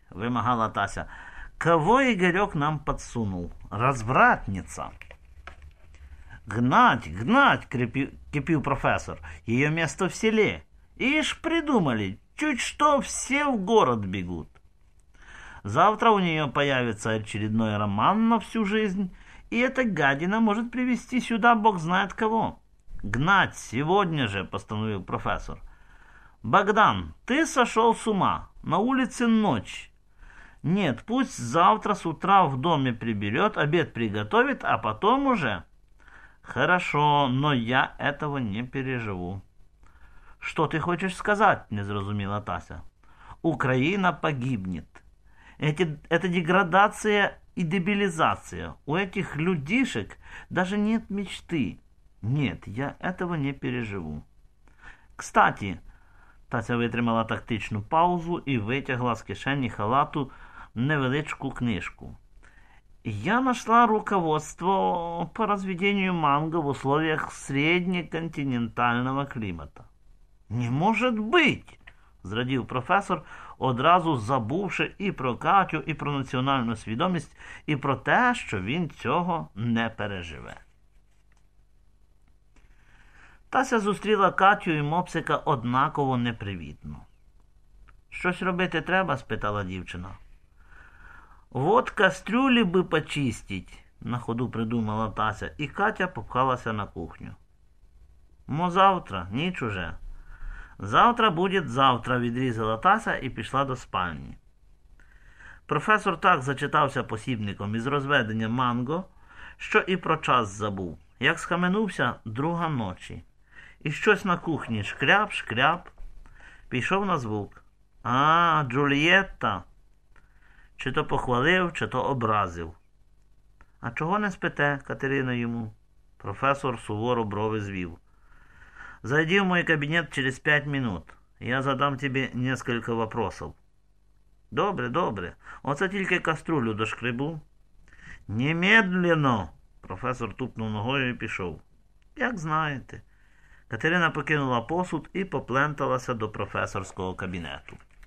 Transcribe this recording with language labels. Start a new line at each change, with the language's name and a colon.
Ukrainian: – вимагала Тася. «Кого Ігорьок нам підсунув? Розвратниця!» «Гнать! Гнать!» – кипів професор. «Її місто в селі! Ішь придумали! Чуть що всі в город бігут!» «Завтра у нього появиться
Russian: очередной роман на всю жизнь!» И эта гадина может привести сюда бог знает кого. «Гнать сегодня же», — постановил профессор. «Богдан, ты сошел с ума. На улице ночь. Нет, пусть завтра с утра в доме приберет, обед приготовит, а потом уже...» «Хорошо, но я этого не переживу». «Что ты хочешь сказать?» —
Ukrainian: незразумела Тася.
Russian: «Украина погибнет. Эта деградация... и дебилизация. У этих людишек даже нет мечты. Нет, я этого не переживу». «Кстати»,
Ukrainian: – Тася витримала тактичну паузу і витягла з кишені халату невеличку книжку.
Russian: «Я нашла руководство по разведению манго в условиях середньоконтинентального климата». «Не может быть!»
Ukrainian: – зрадів професор, одразу забувши і про Катю, і про національну свідомість, і про те, що він цього не переживе. Тася зустріла Катю і мопсика однаково непривітно. «Щось робити треба?» – спитала дівчина. «От кастрюлі би почистіть», – на ходу придумала Тася, і Катя попхалася на кухню. «Мо завтра, ніч уже». «Завтра буде завтра», – відрізала Тася і пішла до спальні. Професор так зачитався посібником із розведення манго, що і про час забув. Як схаменувся – друга ночі. І щось на кухні – шкряп-шкряп. Пішов на звук. «А, Джулієтта!» Чи то похвалив, чи то образив. «А чого не спите, Катерина, йому?» Професор суворо брови звів.
Russian: «Зайди в мой кабинет через 5 минут. Я задам тебе несколько вопросов».
Ukrainian: «Добре, добре. Оце тільки каструлю дошкребу».
Russian: «Немедленно!»
Ukrainian: Професор тупнув ногою і пішов. «Як знаєте». Катерина покинула посуд і попленталася до професорського кабінету.